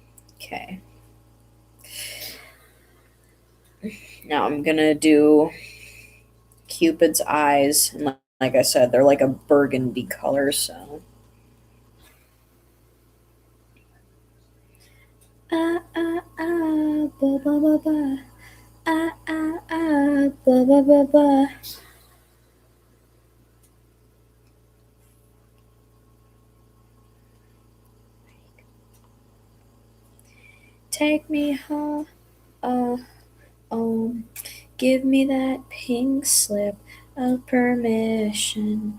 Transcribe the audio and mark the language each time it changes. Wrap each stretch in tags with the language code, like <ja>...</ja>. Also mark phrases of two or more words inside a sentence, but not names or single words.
<en>Okay. Now I'm gonna do Cupid's eyes. And like I said, they're like a burgundy color, so. Ah, ah, ah, ba, ba, ba, ba. Ah, ah, ah, ba, ba, ba, ba. Take me home, give me that pink slip of permission.</en>